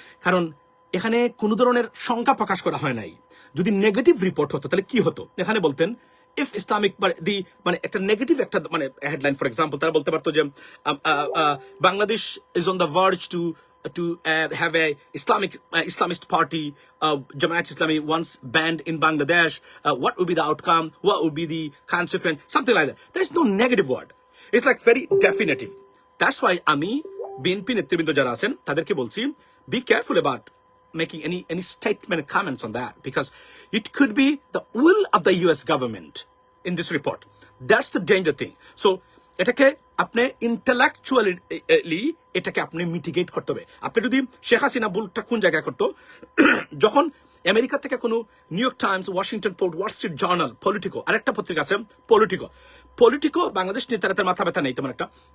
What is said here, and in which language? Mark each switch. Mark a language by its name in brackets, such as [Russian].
[Bangla] কারণ এখানে কোনো ধরনের সংখ্যা প্রকাশ করা হয় নাই। যদি নেগেটিভ রিপোর্ট হতো তাহলে কি হতো? এখানে বলতেন ইফ ইসলামিক মানে একটা নেগেটিভ একটা মানে হেডলাইন [English] for example, [Bangla] তারা বলতে পারতো যে Bangladesh [English] Is on the verge to have a Islamist party, Jamaat Islami once banned in Bangladesh. What would be the outcome? What would be the consequence? Something like that. There is no negative word. It's like very definitive. That's why [Bangla] আমি BNP নেতৃবৃন্দ যারা আছেন তাদেরকে বলছি, [English] be careful about making any statement comments on that, because it could be the will of the US government in this report. That's the danger thing. So [Bangla] এটাকে আপনি intellectually এটাকে আপনি মিটিগেট করতে হবে। আপনি যদি শেখ হাসিনা ভুলটা কোন জায়গায় করতো, যখন আমেরিকা থেকে কোনো new York Times, Washington post, Wall Street journal, Politico, আরেকটা পত্রিকা আছে পলিটিকো বাংলাদেশ নিয়ে তার মাথা ব্যথা নেই তেমন একটা।